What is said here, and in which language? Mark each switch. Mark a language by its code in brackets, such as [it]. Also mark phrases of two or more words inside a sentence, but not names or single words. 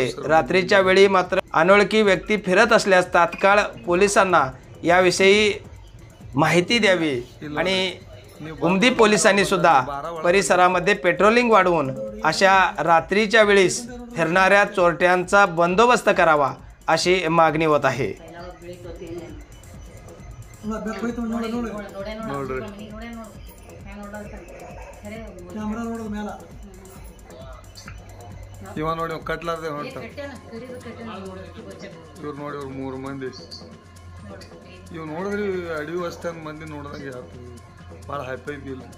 [mr] रात्रीच्या वेळी मात्र अनोळखी व्यक्ती फिरत असल्यास तात्काळ पोलिसांना याविषयी माहिती द्यावी आणि उमदी पोलिसांनी सुद्धा परिसरामध्ये पेट्रोलिंग वाढवून अशा रात्रीच्या वेळीस फिरणाऱ्या चोरट्यांचा बंदोबस्त करावा अशी मागणी होत आहे। [kn] ಇವ ನೋಡಿ ಕಟ್ಲಾರ್ದೆ ಹೊಂಟ ಇವ್ರು ನೋಡಿ ಅವ್ರು 3 ಮಂದಿ ಇವ್ ನೋಡಿದ್ರಿ ಅಡಿವಿ ಅಷ್ಟೊಂದು ಮಂದಿ ನೋಡಿದಂಗೆ ಆಗ್ತದೆ, ಭಾಳ ಹೈಫೈ ಇಲ್ಲ